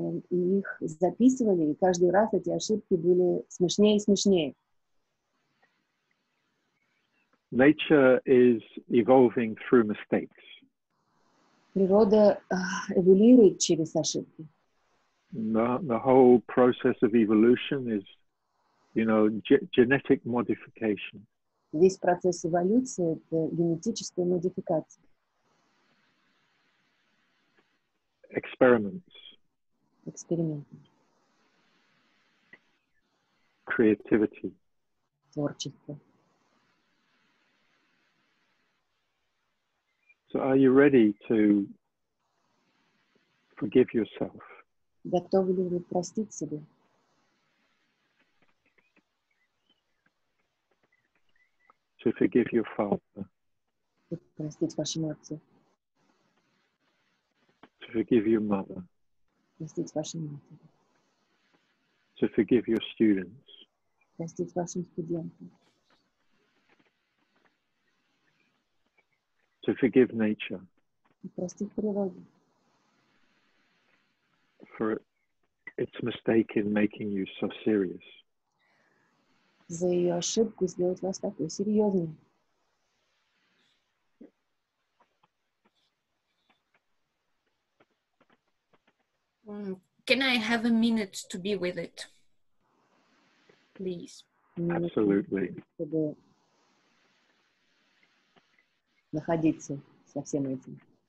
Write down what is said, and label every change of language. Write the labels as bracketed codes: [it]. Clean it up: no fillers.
[ru] И их записывали, и каждый раз эти ошибки были смешнее и смешнее. [en] Nature is evolving through mistakes. [ru] Природа эволюирует через ошибки. [en] The whole process of evolution is, genetic modification. [ru] Весь процесс эволюции — это генетическая модификация. [en] Experiments. [ru] Эксперименты. [en] Creativity. [ru] Творчество. [en] So are you ready to forgive yourself? [ru] Готовы ли вы простить себя? [en] To forgive your father? [ru] Простить вашему отцу? [en] To forgive your mother? [ru] Простить вашей матери? [en] To forgive your students? [ru] Простить вашим студентам? [en] To forgive nature? [ru] Простить природу? [en] For its mistake in making you so serious. [ru] За ее ошибку сделать вас такой серьезной. [en] Can I have a minute to be with it? Please. Absolutely. [ru] Чтобы находиться со всем этим.